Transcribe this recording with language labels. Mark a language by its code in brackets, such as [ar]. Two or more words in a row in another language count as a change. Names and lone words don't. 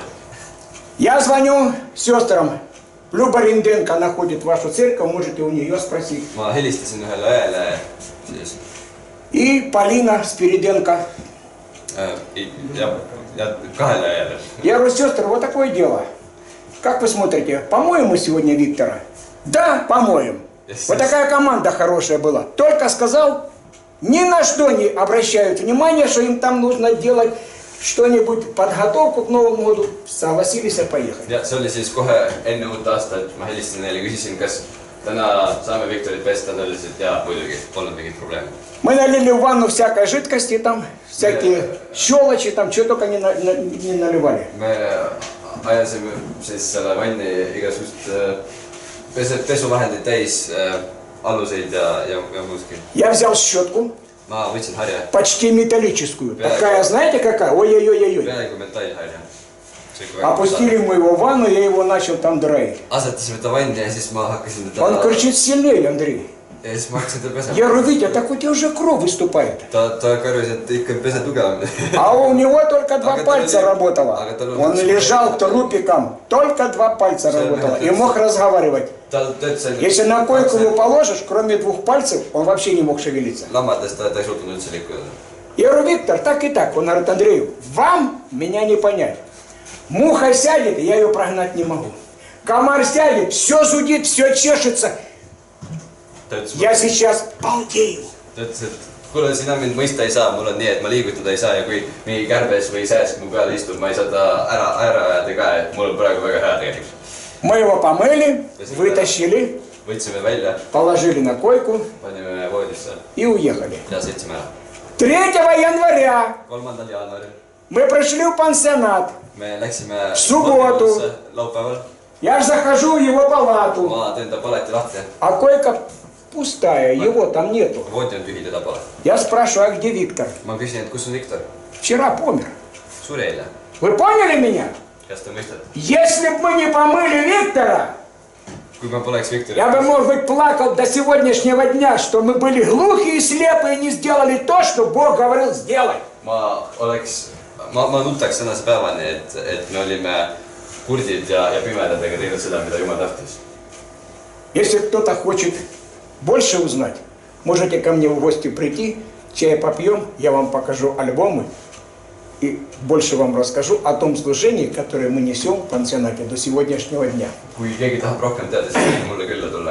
[ru] Я звоню сестрам. Люба Ренденко находит вашу церковь, можете у нее спросить. [et] ma helistasin ühele õele siis [ru] И Полина Спириденко. [et] ja kahele õele. [ru] Я говорю, сестры, вот такое дело. Как вы смотрите, помоем мы сегодня Виктора? Да, помоем. Вот такая команда хорошая была. Только сказал, ни на что не обращают внимания, что им там нужно делать что-нибудь, подготовку к Новому году. Согласились поехать. [et] ja see oli siis kohe enne uut aastat, ma helistasin neile, küsisin, kas täna saame Viktorit pesta, nad ütlesid, et jaa, muidugi, polnud mingit probleemi. [ru] Мы налили в ванну всякой жидкости, там всякие щелочи, там что только не наливали. [et] me ajasime siis selle vanni igasugust pesuvahendeid täis, aluseid ja muuski. [ru] Я взял щетку, [et] ma võtsin harja, [ru] почти металлическую. Такая, знаете какая? Ой-ой-ой-ой. [et] peaaegu metallharja. [ru] Опустили мы его в ванну, я его начал там драить. [et] asetasime ta vanni ja siis ma hakkasin teda [ru] Он кричит сильнее, Андрей. [et] ja siis ma hakkasin teda pesema. [ru] Я говорю, Витя, так у тебя уже кровь выступает. [et] ta karjus, et ikka pese tugevamini. [ru] А у него только два Ага, пальца ты- работало. ага, ты- Он лежал трупиком, только два пальца работало. И мог разговаривать. [et] ta töötas [ru] Если на койку его положишь, кроме двух пальцев, он вообще не мог шевелиться. [et] lammates, ta ei suutnud üldse liikuda. [ru] Я говорю, Виктор, так и так. Он говорит, Андрею, вам меня не понять. Муха сядет, я ее прогнать не могу. Комар сядет, все зудит, все чешется. [et] ta ütles, [ru] Я сейчас балдею. [et] ta ütles, et kuule, sina mind mõista ei saa, mul on nii, et ma liigutada ei saa ja kui mingi kärbes või sääsk mu peale istub, ma ei saa ta ära ajada ka, et mul on praegu väga hea tegelikult. [ru] Мы его помыли, вытащили, [et] võtsime välja, [ru] положили на койку [et] panime voodisse [ru] и уехали. [et] ja sõitsime ära. [ru] 3 января [et] 3. jaanuaril [ru] мы пришли в пансионат. [et] me läksime [ru] Subotu. [et] laupäeval, [ru] Я захожу в его палату, [et] ma teen ta paleti lahti, [ru] а койка пустая, его там нету. [et] voodi on tühi, teda pole. [ru] Я спрашиваю, а где Виктор? [et] ma küsin, et kus on Viktor, [ru] Вчера помер. [et] suri eile, [ru] Вы поняли меня? [et] kas te mõistate? [ru] Если бы мы не помыли Виктора, [et] kui ma poleks Viktorit, [ru] я бы, может быть, плакал до сегодняшнего дня, что мы были глухие и слепые и не сделали то, что Бог говорил сделать. [et] ma nutaks tänase päevani, et me olime kurdid ja pimedad ega teinud seda, mida Jumal tahtis. [ru] Если кто-то хочет больше узнать, можете ко мне в гости прийти, чай попьем, я вам покажу альбомы и больше вам расскажу о том служении, которое мы несем в пансионате до сегодняшнего дня. [et] kui keegi tahab rohkem teada, siis võib mulle külla tulla.